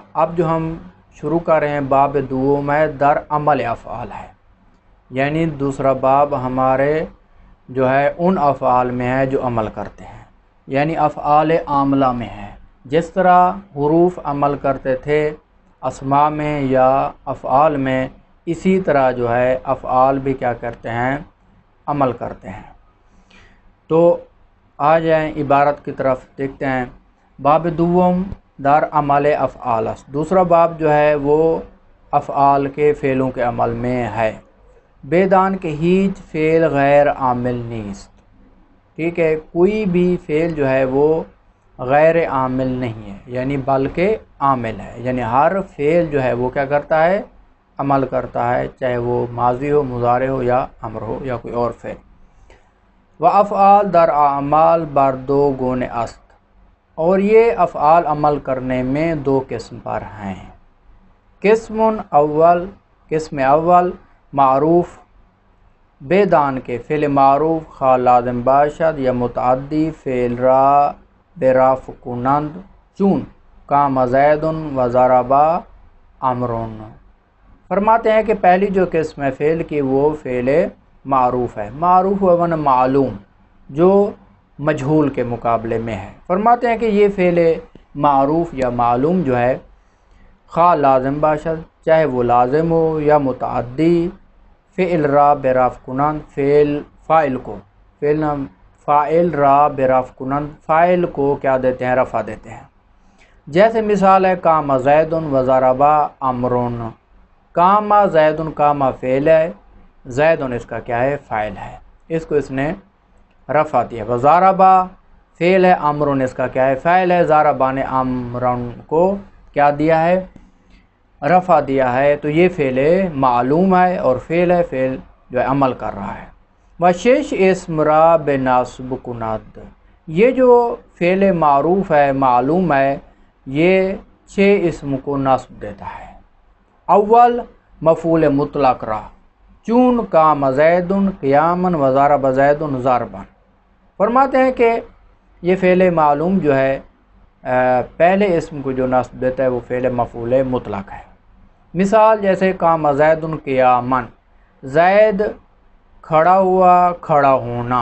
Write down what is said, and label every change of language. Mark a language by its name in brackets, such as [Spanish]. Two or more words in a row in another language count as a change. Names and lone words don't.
[Urdu] اب جو ہم شروع کر رہے ہیں باب دوم ہے، [Persian] در عمل افعال [Urdu] ہے، یعنی دوسرا باب ہمارے جو ہے ان افعال میں ہے جو عمل کرتے ہیں، یعنی افعال عاملہ میں ہے۔ جس طرح حروف عمل کرتے تھے اسماء میں یا افعال میں، اسی طرح جو ہے افعال بھی کیا کرتے ہیں، عمل کرتے ہیں۔ تو آ جائیں عبارت کی طرف، دیکھتے ہیں۔ [Persian] باب دوم در عمل افعال، [Urdu] دوسرا باب جو ہے وہ افعال کے فعلوں کے عمل میں ہے۔ [Persian] بیدان کے ہیچ فعل غیر عامل نیست، [Urdu] ٹھیک ہے، کوئی بھی فعل جو ہے وہ غیر عامل نہیں ہے، یعنی بلکہ عامل ہے، یعنی ہر فعل جو ہے وہ کیا کرتا ہے، عمل کرتا ہے، چاہے وہ ماضی ہو، مضارع ہو یا امر ہو یا کوئی اور فعل۔ [Persian] وافعال در اعمال بر دو گون است، [Urdu] اور یہ افعال عمل کرنے میں دو قسم پر ہیں۔ [Persian] قسم اول معروف بیدان کے فعل معروف خواہ لازم باشد یا متعدی فعل را برفع کنند، چون [Arabic] قام زید و ضرب عمر۔ [Urdu] فرماتے ہیں کہ پہلی جو قسم ہے فعل کی وہ فعل معروف ہے۔ معروف و معلوم جو مجہول کے مقابلے میں ہے۔ فرماتے ہیں کہ یہ فعل معروف یا معلوم جو ہے [Persian] خواہ لازم باشد، [Urdu] چاہے وہ لازم ہو یا متعدی، [Persian] فعل را برفع کنند، فاعل را برفع کنند، [Urdu] فاعل کو کیا دیتے ہیں، رفع دیتے ہیں۔ جیسے مثال ہے [Arabic] قام زید و ضرب عمر۔ قام زید، [Urdu] قام فعل ہے، زید اس کا کیا ہے، فاعل ہے، اس کو اس نے رفع دیا۔ و ضرب فعل ہے، عمر اس کا کیا ہے، فاعل ہے، ضرب نے عمر کو کیا دیا ہے، رفع دیا ہے۔ تو یہ فعل معلوم ہے اور فعل ہے، فعل جو ہے عمل کر رہا ہے۔ [Persian] وشش اسم را بنصب کند، [Urdu] یہ جو فعل معروف ہے، معلوم ہے، یہ 6 اسم کو نصب دیتا ہے۔ [Persian] اول مفعول مطلق را، چون [Arabic] قام زید قیاما و ضرب زید ضربا۔ [Urdu] فرماتے ہیں کہ یہ فعل معلوم جو ہے پہلے اسم کو جو نصب دیتا ہے وہ فعل مفعول مطلق ہے۔ مثال جیسے [Arabic] قام زید قیاما، [Urdu] زید کھڑا ہوا، کھڑا ہونا۔